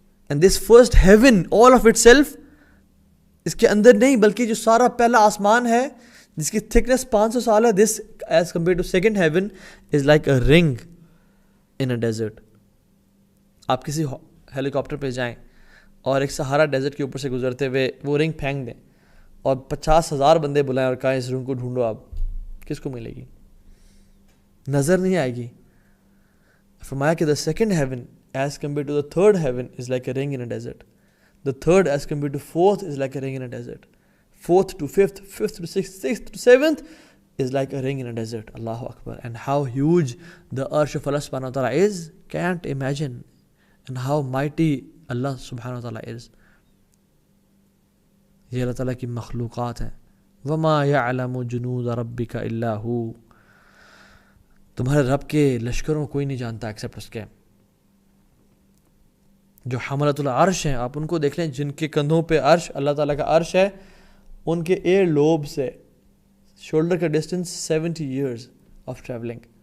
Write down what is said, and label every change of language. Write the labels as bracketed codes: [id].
[en] and this first heaven all of itself, [ur] اس کے اندر نہیں بلکہ جو سارا پہلا آسمان ہے جس کی تھکنیس 500 سال ہے, [en] This as compare to second heaven is like a ring in a desert. [ur] آپ کسی ہیلی کاپٹر پہ جائیں اور ایک سہارا ڈیزرٹ کے اوپر سے گزرتے ہوئے وہ رنگ پھینک دیں, اور 50,000 بندے بلائیں اور کہیں اس رنگ کو ڈھونڈو, آپ کس کو ملے گی؟ نظر نہیں آئے گی. [en] فرمایا کہ the second heaven as compare to the third heaven is like a ring in a desert. The third as compare to fourth is like a ring in a desert. Fourth to fifth, fifth to sixth, sixth to seventh is like a ring in a desert. Allahu Akbar. And how huge the arsh of Allah subhanahu wa ta'ala is, can't imagine. And how mighty Allah subhanahu wa ta'ala is. [ur] یہ اللہ تعالیٰ کی مخلوقات ہیں. [ar] وَمَا يَعْلَمُ جُنُودَ رَبِّكَ إِلَّا هُ. [ur] تمہارے رب کے لشکروں کوئی نہیں جانتا ایکسپٹ اس کے. جو حملۃ العرش ہیں, آپ ان کو دیکھ لیں, جن کے کندھوں پہ عرش, اللہ تعالیٰ کا عرش ہے, ان کے ایئر لوب سے شولڈر کا ڈسٹینس [en] 70 years of travelling.